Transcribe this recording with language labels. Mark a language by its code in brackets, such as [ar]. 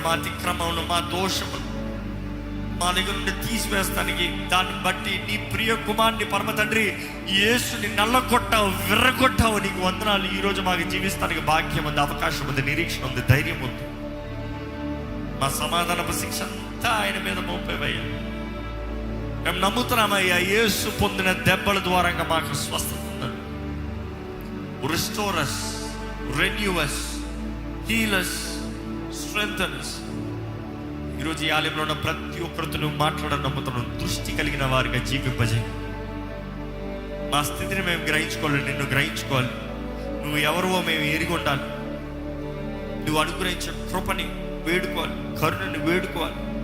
[te] మా అతిక్రమమును, మా దోషమును మా దగ్గర నుండి తీసివేస్తానికి, దాన్ని బట్టి నీ ప్రియ కుమారుని పరమ తండ్రి యేసుని నల్లగొట్టావు, విర్రగొట్టావు. నీకు వందనాలు. ఈరోజు మాకు జీవిస్తానికి భాగ్యం ఉంది, అవకాశం ఉంది, నిరీక్షణ ఉంది, ధైర్యం ఉంది. మా సమాధానపు శిక్ష అంతా ఆయన మీద మోపేవయ్యా. మేము నమ్ముతున్నామయ్యా, యేసు పొందిన దెబ్బల ద్వారంగా మాకు స్వస్థత ఉందని. [en] Restore us, renew us, heal us, strengthen us. [te] ఈరోజు ఈ ఆలయంలో ఉన్న ప్రతి ఒక్కరితో నువ్వు మాట్లాడడం నమ్ముతున్నాను. దృష్టి కలిగిన వారిగా జీవింపజేయి. మా స్థితిని మేము గ్రహించుకోవాలి, నిన్ను గ్రహించుకోవాలి. నువ్వు ఎవరివో మేము ఎరిగి ఉండాలి. నువ్వు అనుగ్రహించిన కృపని వేడుకోవాలి, కరుణని వేడుకోవాలి.